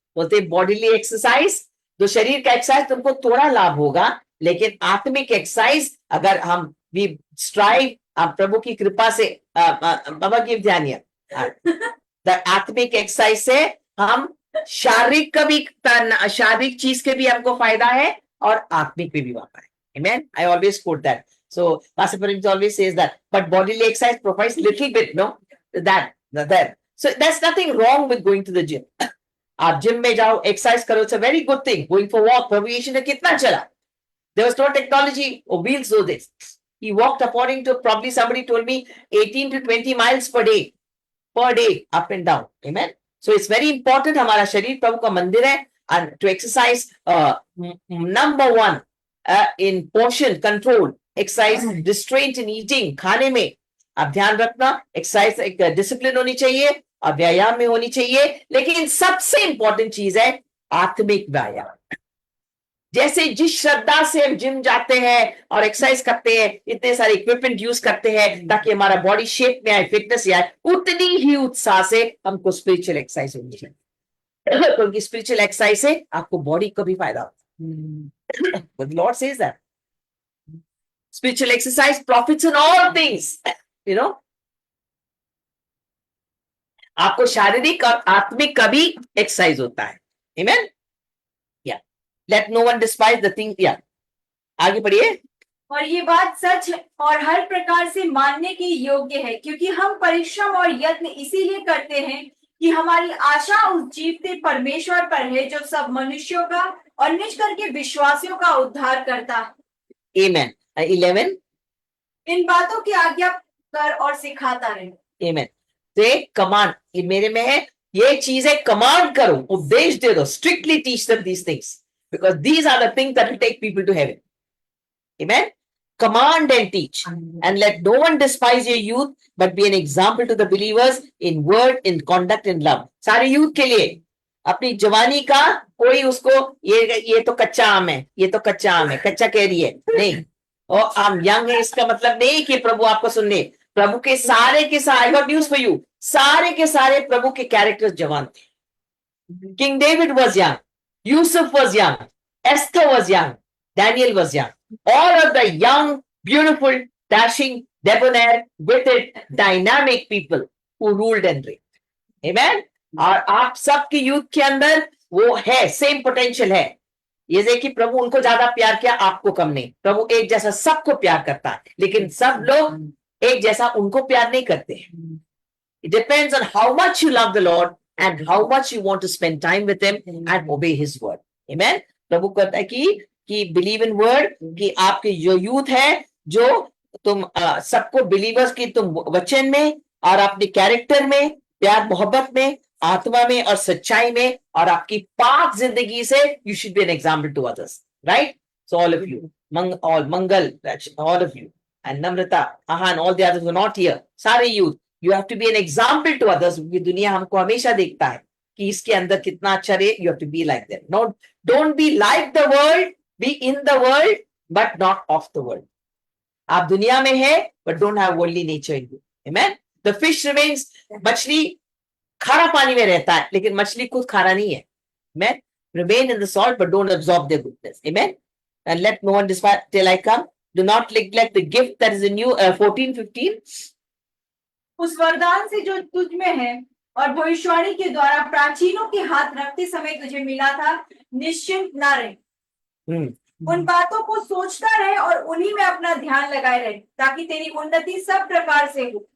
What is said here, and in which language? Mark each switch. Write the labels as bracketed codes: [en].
[hi] बोलते bodily exercise, तो शरीर का एक्सरसाइज तुमको थोड़ा लाभ होगा, लेकिन आत्मिक एक्सरसाइज अगर हम [en] we strive, [hi] प्रभु की कृपा से, बाबा की ध्यान, द आत्मिक एक्सरसाइज से हम शारीरिक का भी, शारीरिक चीज के भी हमको फायदा है और आत्मिक पे भी वापा है, आमेन। [en] I always quote that, so Pastor Parinj always says that, but bodily exercise provides little bit, no, that so there's nothing wrong with going to the gym. [hi] आप जिम में जाओ, एक्सरसाइज करो, [en] It's a very good thing. Going for walk, [hi] प्रभु यीशु ने कितना चला, [en] There was no technology और wheels दो this, he walked according to, probably somebody told me 18 to 20 miles per day up and down, amen. So it's very important, [hi] हमारा शरीर प्रभु का मंदिर है, [en] and to exercise, number one in portion control, exercise restraint in eating, [hi] खाने में आप ध्यान रखना, एक्सरसाइज एक डिसिप्लिन होनी चाहिए और व्यायाम में होनी चाहिए, लेकिन सबसे इंपॉर्टेंट चीज है आत्मिक व्यायाम। जैसे जिस श्रद्धा से हम जिम जाते हैं और एक्सरसाइज करते हैं, इतने सारे इक्विपमेंट यूज करते हैं ताकि हमारा बॉडी शेप में आए, फिटनेस आए, उतनी ही उत्साह से हमको स्पिरिचुअल एक्सरसाइज होनी चाहिए, क्योंकि स्पिरिचुअल एक्सरसाइज से आपको बॉडी को भी फायदा होता है। [en] Lord says that spiritual exercise profits in all things, you know. [hi] आपको शारीरिक और आत्मिक का भी एक्सरसाइज होता है. [en] Amen. Yeah. Let no one despise the thing. [hi] Yeah. आगे पढ़िए. और ये बात सच और हर प्रकार से मानने के योग्य है, क्योंकि हम परिश्रम और यत्न इसीलिए करते हैं कि हमारी आशा उस जीवते परमेश्वर पर है जो सब मनुष्यों का और निज करके विश्वासियों का उद्धार करता है. [en] Amen. 11. [hi] इन बातों की आज्ञा कर और सिखाता रहे. [en] Amen. [hi] तो एक कमांड ये मेरे में है, ये चीजें कमांड करो, उपदेश दे दो. [en] Strictly teach them these things, because these are the things that will take people to heaven. Amen. Command and teach, and let no one despise your youth, but be an example to the believers in word, in conduct, in love. [hi] सारे youth के लिए अपनी जवानी का कोई उसको ये तो कच्चा आम है, ये तो कच्चा आम है, कच्चा कह रही है नहीं, और आम यंग है इसका मतलब नहीं कि प्रभु आपको सुनने. प्रभु के सारे [en] I got news for you, [hi] सारे के सारे प्रभु के कैरेक्टर्स जवान थे. [en] King David was young, Yusuf was young, Esther was young, Daniel was young. All of the young, beautiful, dashing, debonair, witted, dynamic people who ruled and reigned. Amen. [hi] और आप सबके youth के अंदर वो है, सेम पोटेंशियल है. ये देखिए प्रभु उनको ज्यादा प्यार किया, आपको कम नहीं. प्रभु एक जैसा सबको प्यार करता है, लेकिन सब लोग एक जैसा उनको प्यार नहीं करते हैं. [en] It depends on how much you love the Lord and how much you want to spend time with Him and obey His word. Amen. [hi] प्रभु कहता है कि [en] believe in word, [hi] कि आपके जो यूथ है, जो तुम सबको बिलीवर्स की तुम वचन में और अपने कैरेक्टर में, प्यार मोहब्बत में, आत्मा में और सच्चाई में और आपकी पाक जिंदगी से [en] You should be an example to others. Right. So all of you, Mangal, all of you and Namrata, Aahan, all the others were not here, सारे youth, you have to be an example to others. [hi] ये दुनिया हमको हमेशा देखता है कि इसके अंदर कितना अच्छा रहे. [en] You have to be like them. Not, don't be like the world, be in the world but not of the world. [hi] आप दुनिया में है [en] but don't have worldly nature in you. Amen. The fish remains, [hi] मछली खारा पानी में रहता है लेकिन मछली खुद खारा नहीं है. [en] Amen. Remain in the salt but don't absorb their goodness. Amen. And let no one despise till I come. Do not neglect the gift that is in you. 14:15. [hi] उस वरदान से जो तुझ में है और भविष्यवाणी के द्वारा प्राचीनों के हाथ रखते समय तुझे मिला था, निश्चिंत ना रहे. उन बातों को सोचता रहे और उन्हीं में अपना ध्यान लगाए रहे, ताकि तेरी उन्नति सब प्रकार से हो.